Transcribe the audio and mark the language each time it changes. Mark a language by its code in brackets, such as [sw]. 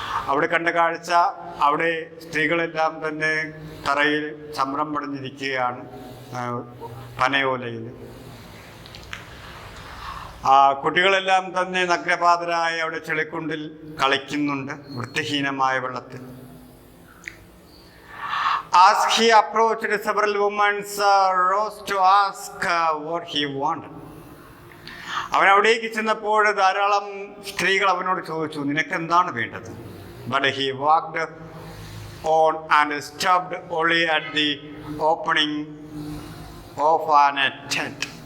[ml] അവിടെ കണ്ട കാഴ്ച, അവിടെ സ്ത്രീകളെല്ലാം തന്നെ തറയിൽ ചമ്രം പടഞ്ഞിരിക്കുകയാണ് പനയോലയിൽ. കുട്ടികളെല്ലാം തന്നെ നഗ്നപാതരായി അവിടെ ചെളിക്കുണ്ടിൽ കളിക്കുന്നുണ്ട് വൃത്തിഹീനമായ വെള്ളത്തിൽ. [en] As he approached, several women rose to ask what he wanted. [ml] അവൻ അവിടേക്ക് ചെന്നപ്പോൾ ധാരാളം സ്ത്രീകൾ അവനോട് ചോദിച്ചു, നിനക്ക് എന്താണ് വേണ്ടത്? [en] But he walked on and stopped only at the opening of an tent.